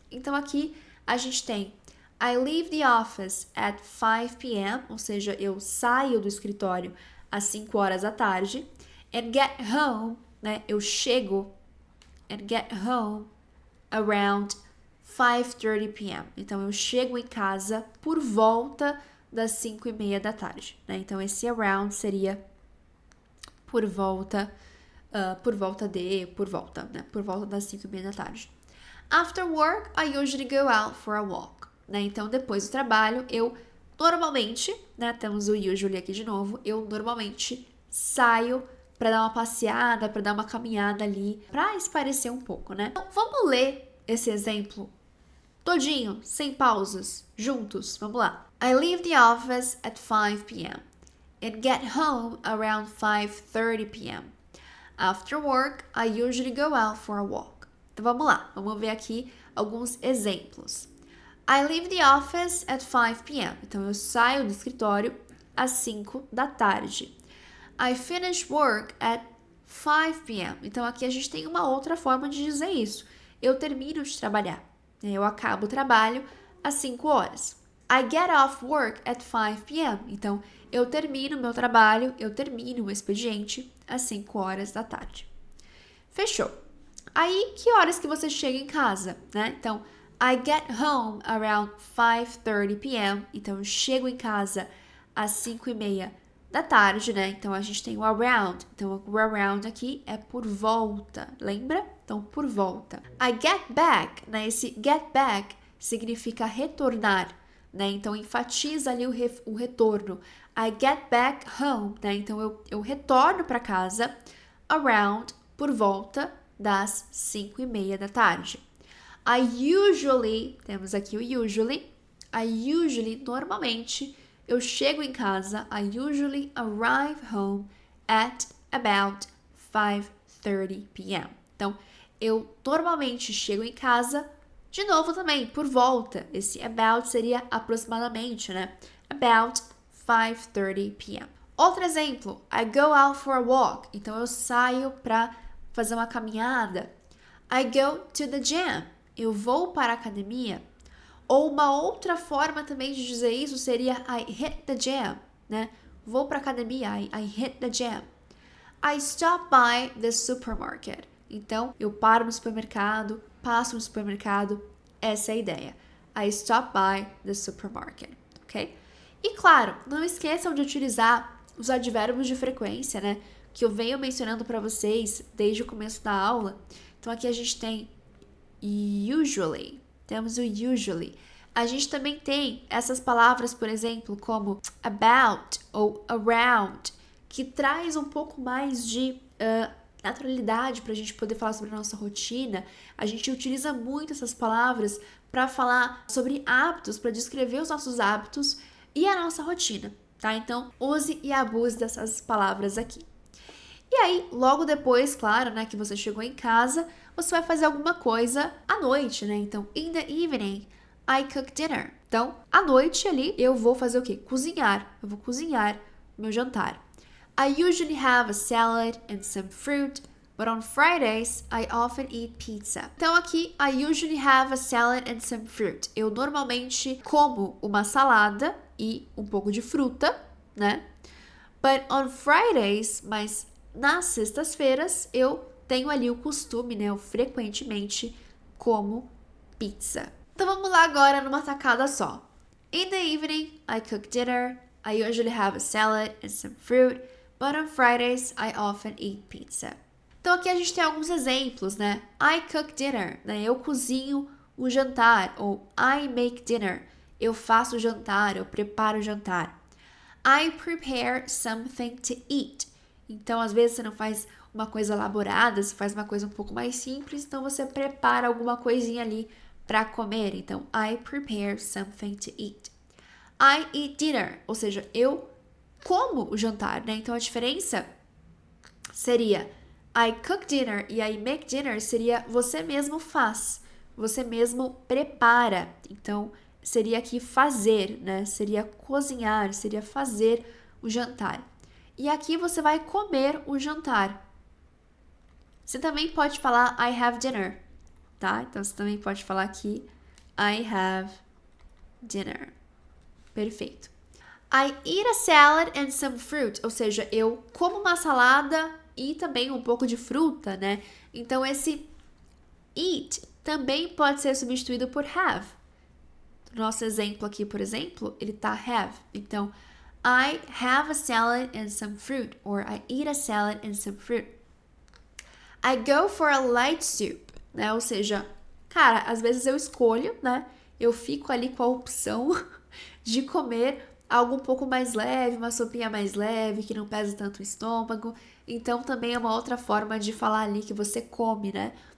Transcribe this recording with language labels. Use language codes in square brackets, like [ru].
[pt] Então aqui a gente tem [en] I leave the office at 5 p.m., [pt] ou seja, eu saio do escritório às 5 horas da tarde, [en] and get home, [pt] né, eu chego, [en] and get home around 5:30 p.m. [pt] Então, eu chego em casa por volta das 5:30 da tarde, né? Então, esse around seria por volta, né? Por volta das 5:30 da tarde. [en] After work, I usually go out for a walk, né? [pt] Então, depois do trabalho, eu normalmente, né? Temos o usually aqui de novo. Eu normalmente saio para dar uma passeada, para dar uma caminhada ali, para espairecer um pouco, né? Então, vamos ler esse exemplo todinho, sem pausas, juntos. Vamos lá. [en] I leave the office at 5 p.m. and get home around 5:30 p.m. After work, I usually go out for a walk. [pt] Então vamos lá, vamos ver aqui alguns exemplos. [en] I leave the office at 5 p.m. [pt] Então eu saio do escritório às 5 da tarde. [en] I finish work at 5 p.m. [pt] Então aqui a gente tem uma outra forma de dizer isso. Eu termino de trabalhar. Eu acabo o trabalho às 5 horas. [en] I get off work at 5 p.m. [pt] Então eu termino meu trabalho, eu termino o expediente às 5 horas da tarde. Fechou. Aí, que horas que você chega em casa, né? [en] Então, I get home around 5:30 p.m. [pt] Então, eu chego em casa às 5:30 da tarde, né? Então, a gente tem o around. Então, o around aqui é por volta, lembra? Então, por volta. [en] I get back, [pt] né? Esse get back significa retornar, né? Então, enfatiza ali o retorno. [en] I get back home, [pt] né? Então, eu retorno para casa around, por volta das 5:30 da tarde. [en] I usually, [pt] temos aqui o usually. I usually, normalmente, eu chego em casa. [en] I usually arrive home at about 5:30 p.m. [pt] Então, eu normalmente chego em casa, de novo também, por volta. Esse about seria aproximadamente, né? [en] About 5:30 p.m. [pt] Outro exemplo, [en] I go out for a walk. [pt] Então, eu saio para fazer uma caminhada. [en] I go to the gym. [pt] Eu vou para a academia. Ou uma outra forma também de dizer isso seria [en] I hit the gym, [pt] né? Vou para a academia, [en] I hit the gym. I stop by the supermarket. [pt] Então, eu paro no supermercado, passo no supermercado. Essa é a ideia. [en] I stop by the supermarket, ok? [pt] E claro, não esqueçam de utilizar os advérbios de frequência, né? Que eu venho mencionando para vocês desde o começo da aula. Então, aqui a gente tem usually. Temos o usually. A gente também tem essas palavras, por exemplo, como about ou around, que traz um pouco mais de naturalidade para a gente poder falar sobre a nossa rotina. A gente utiliza muito essas palavras para falar sobre hábitos, para descrever os nossos hábitos e a nossa rotina, tá? Então, use e abuse dessas palavras aqui. E aí, logo depois, claro, né, que você chegou em casa, você vai fazer alguma coisa à noite, né? [en] Então, in the evening, I cook dinner. [pt] Então, à noite ali, eu vou fazer o quê? Cozinhar. Eu vou cozinhar meu jantar. [en] I usually have a salad and some fruit, but on Fridays, I often eat pizza. Então, aqui, I usually have a salad and some fruit. [pt] Eu normalmente como uma salada e um pouco de fruta, né? [en] But on Fridays, [pt] mas nas sextas-feiras, eu tenho ali o costume, né? Eu frequentemente como pizza. Então vamos lá agora numa tacada só. [en] In the evening, I cook dinner. I usually have a salad and some fruit. But on Fridays, I often eat pizza. [pt] Então aqui a gente tem alguns exemplos, né? [en] I cook dinner, [pt] né? Eu cozinho o jantar. Ou [en] I make dinner, [pt] eu faço o jantar, eu preparo o jantar. [en] I prepare something to eat. [pt] Então, às vezes você não faz uma coisa elaborada, você faz uma coisa um pouco mais simples, então você prepara alguma coisinha ali para comer. [en] Então, I prepare something to eat. I eat dinner, [pt] ou seja, eu como o jantar, né? Então, a diferença seria [en] I cook dinner [pt] e [en] I make dinner [pt] seria você mesmo faz, você mesmo prepara. Então, seria aqui fazer, né? Seria cozinhar, seria fazer o jantar. E aqui você vai comer o jantar. Você também pode falar [en] I have dinner, [pt] tá? Então, você também pode falar aqui [en] I have dinner. [pt] Perfeito. [en] I eat a salad and some fruit, [pt] ou seja, eu como uma salada e também um pouco de fruta, né? Então, esse eat também pode ser substituído por have. Nosso exemplo aqui, por exemplo, ele tá have. [en] Então, I have a salad and some fruit, or I eat a salad and some fruit. I go for a light soup, né? [pt] Ou seja, cara, às vezes eu escolho, né? Eu fico ali com a opção de comer algo um pouco mais leve, uma sopinha mais leve, que não pesa tanto o estômago. Então, também é uma outra forma de falar ali que você come, né?